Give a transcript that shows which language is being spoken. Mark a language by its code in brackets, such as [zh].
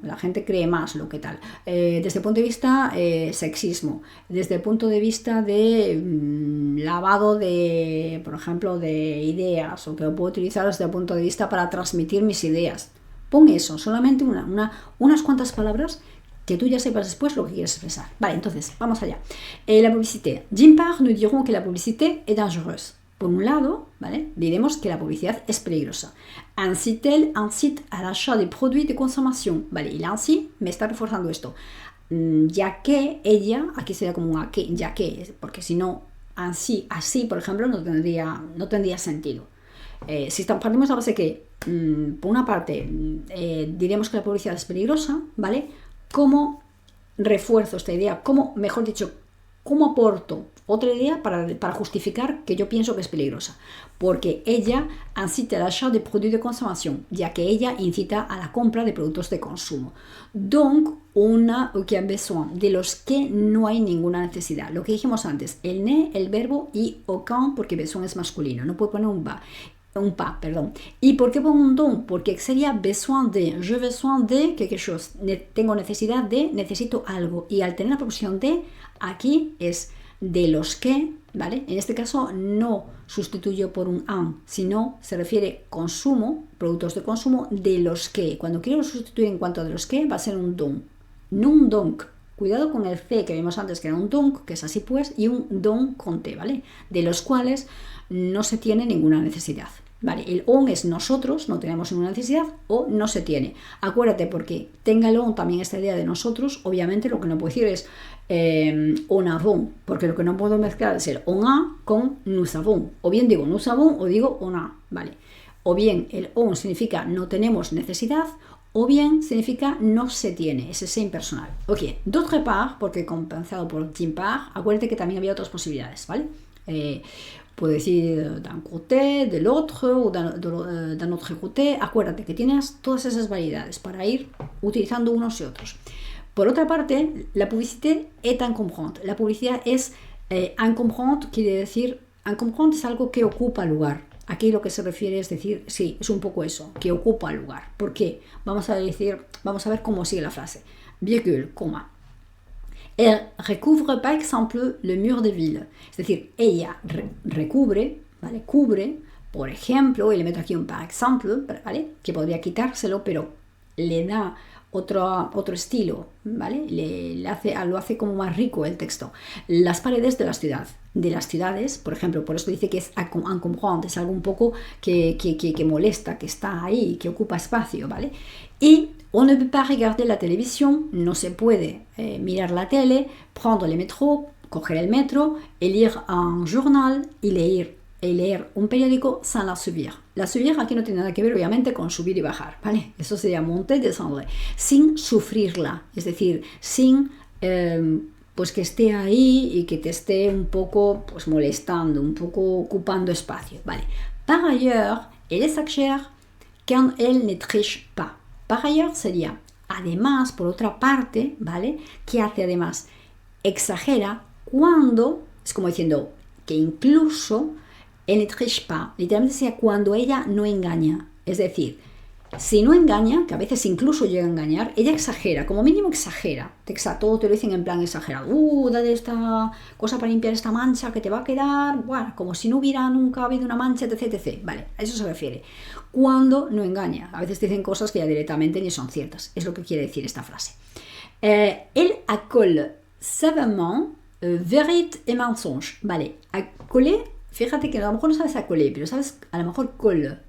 [es] La gente cree más lo que tal. Desde el punto de vista sexismo, desde el punto de vista de lavado de, por ejemplo, de ideas, o que lo puedo utilizar desde el punto de vista para transmitir mis ideas. Pon eso, solamente unas cuantas palabras que tú ya sepas después lo que quieres expresar. Vale, entonces, vamos allá. [fr] La publicité. D'une part, nous dirons que la publicité est dangereuse. [es] Por un lado, ¿vale? Diremos que la publicidad es peligrosa. [fr] Ainsi, elle incite à l'achat des produits de consommation. [es] Vale, y ainsi me está reforzando esto. Ya que ella, aquí sería como un que, ya que, porque si no, así, por ejemplo, no tendría sentido. Si partimos de la base que, por una parte, diremos que la publicidad es peligrosa, ¿vale? ¿Cómo refuerzo esta idea? Mejor dicho, ¿cómo aporto otra idea para justificar que yo pienso que es peligrosa? Porque ella incita al [fr] achat de produits de consommation, [es] ya que ella incita a la compra de productos de consumo. [fr] Donc, aucun besoin, [es] de los que no hay ninguna necesidad. Lo que dijimos antes, el ne, el verbo, y aucun, porque besoin es masculino, no puedo poner un pas, perdón. ¿Y por qué pongo un don? Porque sería [fr] besoin de, je besoin de quelque chose. [es] Tengo necesidad de, necesito algo. Y al tener la proposición de, aquí es de los que, ¿vale? En este caso no sustituyo por un un, sino se refiere consumo, productos de consumo, de los que. Cuando quiero sustituir en cuanto a de los que, va a ser un don. No un donc. Cuidado con el C que vimos antes, que era un donc, que es así pues, y un don con T, ¿vale? De los cuales no se tiene ninguna necesidad. Vale, el on es nosotros, no tenemos ninguna necesidad, o no se tiene. Acuérdate, porque tenga el on también esta idea de nosotros, obviamente lo que no puedo decir es [fr] on avons, [es] porque lo que no puedo mezclar es el on a con nous avons. O bien digo nous avons o digo on a, ¿vale? O bien el on significa no tenemos necesidad, o bien significa no se tiene, ese es impersonal. Ok, [fr] d'autre part, [es] porque compensado por [fr] d'une part, [es] acuérdate que también había otras posibilidades, ¿vale? Puedo decir [fr] d'un côté, de l'autre o d'un autre côté. [es] Acuérdate que tienes todas esas variedades para ir utilizando unos y otros. Por otra parte, [fr] la publicité est encombrante. [es] La publicidad es encombrante, quiere decir, encombrante es algo que ocupa lugar. Aquí lo que se refiere es decir, sí, es un poco eso, que ocupa lugar. ¿Por qué? Vamos a ver cómo sigue la frase. Virgule, coma. [fr] Elle recouvre, par exemple, le mur de ville. [es] Es decir, ella recubre, ¿vale? Cubre, por ejemplo, y le meto aquí un par exemple, ¿vale? Que podría quitárselo, pero le da otro estilo, ¿vale? Lo hace como más rico el texto. Las paredes de la ciudad. De las ciudades, por ejemplo, por eso dice que es encombrante, es algo un poco que molesta, que está ahí, que ocupa espacio, ¿vale? [fr] Y on ne peut pas regarder la télévision, [es] no se puede mirar la tele, [fr] prendre le métro, [es] coger el metro, [fr] et lire un journal [es] y leer un periódico [fr] sans la subir. [es] La subir aquí no tiene nada que ver, obviamente, con subir y bajar, ¿vale? Eso sería [fr] monter, descendre, [es] sin sufrirla, es decir, sin pues que esté ahí y que te esté un poco pues molestando, un poco ocupando espacio, ¿vale? [fr] Par ailleurs, elle exagère quand elle ne triche pas. Par ailleurs [es] sería además, por otra parte, ¿vale? ¿Qué hace además? Exagera cuando, es como diciendo que incluso [fr] elle ne triche pas, [es] literalmente sería cuando ella no engaña, es decir, si no engaña, que a veces incluso llega a engañar, ella exagera, como mínimo exagera. Todo te lo dicen en plan exagerado. Dale esta cosa para limpiar esta mancha que te va a quedar, bueno, como si no hubiera nunca habido una mancha, etc. Vale, a eso se refiere. Cuando no engaña. A veces te dicen cosas que ya directamente ni son ciertas. Es lo que quiere decir esta frase. [fr] Elle accole savamment vérité et mensonge. [es] Vale, accoler, fíjate que a lo mejor no sabes accoler, pero sabes a lo mejor colle.